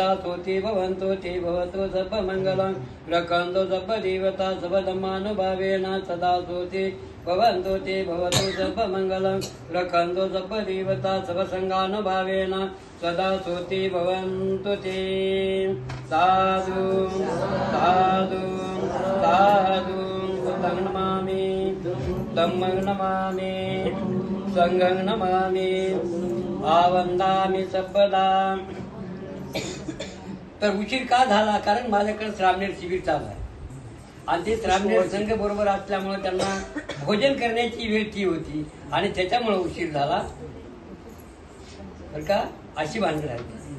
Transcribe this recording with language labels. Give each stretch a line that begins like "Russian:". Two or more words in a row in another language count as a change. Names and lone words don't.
Pali: सोति भवन्तु ते भवतु सर्वमङ्गलं रक्षन्तु सर्वदेवता सर्वधर्मानुभावेन सदा सोति भवन्तु ते भवतु सर्वमङ्गलं रक्षन्तु सर्वदेवता सर्वसङ्गानुभावेन सदा सोति भवन्तु ते साधु साधु साधु बुद्धं नमामि धम्मं नमामि संघं नमामि आवन्दामि सर्वदा.
Marathi: तर उशीर का झाला? कारण माझ्याकडे श्रामणेर शिबिर चालू आहे आणि ते श्रामणेर संघ बरोबर असल्यामुळे त्यांना भोजन करण्याची वेळ ती होती आणि त्याच्यामुळे उशीर झाला बरं का. अशी भानगड आहे.